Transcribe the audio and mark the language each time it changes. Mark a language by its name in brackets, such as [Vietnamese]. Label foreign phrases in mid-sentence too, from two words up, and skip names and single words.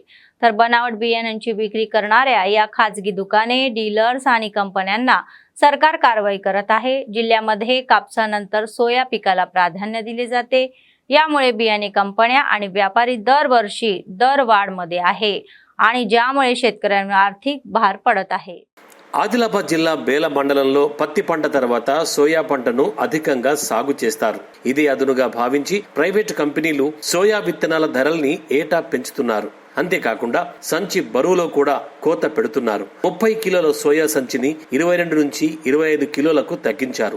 [Marathi] तर बनावट बियाण्यांची विक्री करणाऱ्या या खाजगी दुकाने, डीलर्स आणि कंपन्यांना सरकार कारवाई करत आहे. जिल्ह्यामध्ये कापसानंतर सोया पिकाला प्राधान्य दिले जाते. यामुळे बियाणे कंपन्या आणि व्यापारी दरवर्षी दरवाढमध्ये आहे आणि ज्यामुळे शेतकऱ्यांवर आर्थिक भार पडत आहे. [Telugu] ఆదిలాబాద్ జిల్లా బేల మండలంలో పత్తి పంట తర్వాత సోయా పంటను అధికంగా సాగు చేస్తారు. ఇది అదునుగా భావించి [English] private companies [Telugu] సోయా విత్తనాల ధరల్ని ఏటా పెంచుతున్నారు. అంతేకాకుండా సంచి బరువులో కూడా కోత పెడుతున్నారు. 30 కిలోల సోయా సంచిని 22 నుంచి 25 కిలోలకు తగ్గించారు.